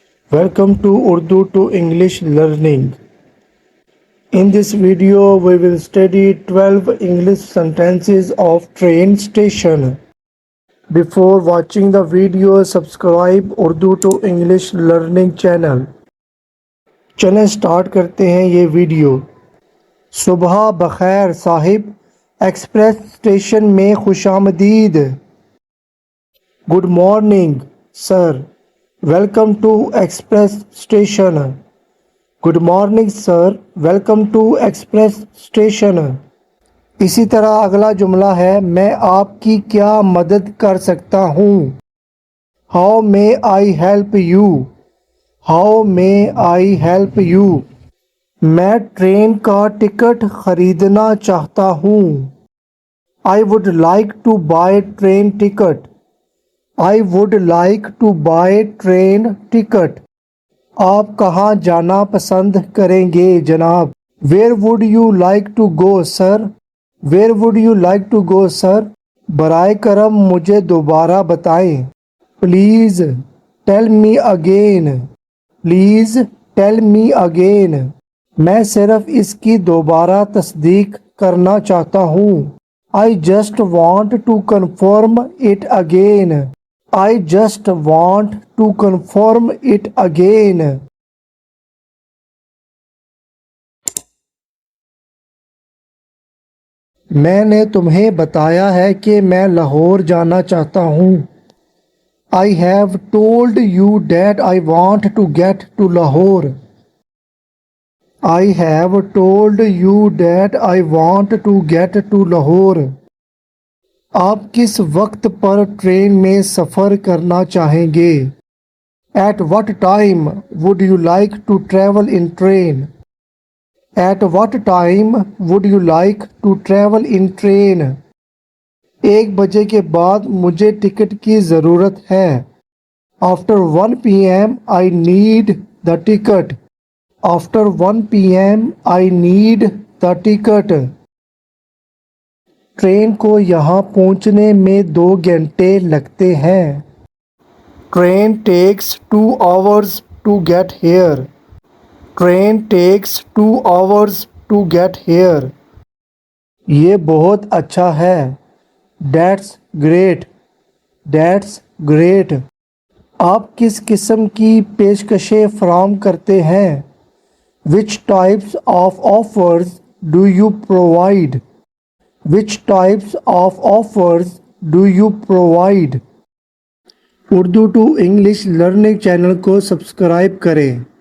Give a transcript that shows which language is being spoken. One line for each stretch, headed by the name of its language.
English: Welcome to Urdu to English learning. In this video we will study 12 English sentences of train station. Before watching the video, subscribe Urdu to English learning channel.
Urdu: چلیں start کرتے ہیں یہ video. صبح بخیر صاحب، express station میں خوش آمدید.
English: Good morning sir, welcome to express station. Good morning sir, welcome to express station.
Urdu: اسی طرح اگلا جملہ ہے، میں آپ کی کیا مدد کر سکتا ہوں.
English: How may I help you. How may I help you.
Urdu: میں ٹرین کا ٹکٹ خریدنا چاہتا ہوں.
English: I would like to buy train ticket. I would like to buy train ticket.
Urdu: آپ کہاں جانا پسند کریں گے جناب.
English: Where would you like to go sir? Where would you like to go sir?
Urdu: برائے کرم مجھے دوبارہ بتائیں.
English: Please tell me again. Please tell me again.
Urdu: میں صرف اس کی دوبارہ تصدیق کرنا چاہتا ہوں.
English: I just want to confirm it again. I just want to confirm it again.
Urdu: میں نے تمہیں بتایا ہے کہ میں لاہور جانا چاہتا ہوں.
English: I have told you that I want to get to Lahore. I have told you that I want to get to Lahore.
Urdu: آپ کس وقت پر ٹرین میں سفر کرنا چاہیں گے.
English: At what time would you like to travel in train? At what time would you like to travel in train?
Urdu: 1 بجے کے بعد مجھے ٹکٹ کی ضرورت ہے.
English: After 1 p.m. I need the ticket. After 1 p.m. I need the ticket.
Urdu: Train کو یہاں پہنچنے میں 2 گھنٹے لگتے ہیں.
English: Train takes 2 hours to get here. Train takes 2 hours to get here.
Urdu: یہ بہت اچھا ہے.
English: That's great. That's great.
Urdu: آپ کس قسم کی پیشکشیں فراہم کرتے ہیں.
English: Which types of offers do you provide? Which types of offers do you provide?
Urdu: Urdu to English learning channel کو سبسکرائب کریں.